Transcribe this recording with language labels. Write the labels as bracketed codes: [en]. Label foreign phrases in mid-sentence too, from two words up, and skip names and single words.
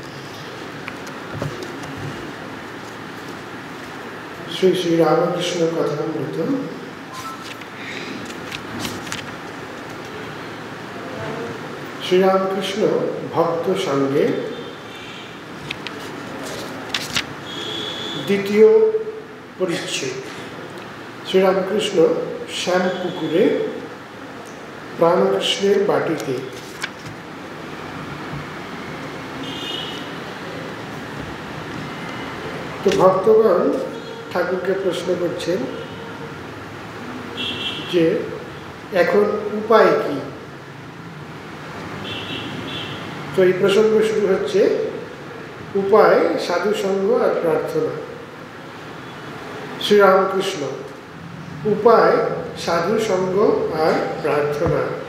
[bn] শ্রী শ্রী রামকৃষ্ণ কথামৃত শ্রী রামকৃষ্ণ ভক্ত সঙ্গে দ্বিতীয় পরিচ্ছেদ। শ্রীরামকৃষ্ণ শ্যামপুকুরে প্রাণকৃষ্ণের বাটীতে তো ভক্তগণ ঠাকুর কে প্রশ্ন करছেন যে এখন উপায় কি। তো এই প্রসঙ্গ শুরু হচ্ছে উপায় সাধু সঙ্গ আর প্রার্থনা। শ্রীরামকৃষ্ণ উপায় সাধু সঙ্গ আর প্রার্থনা।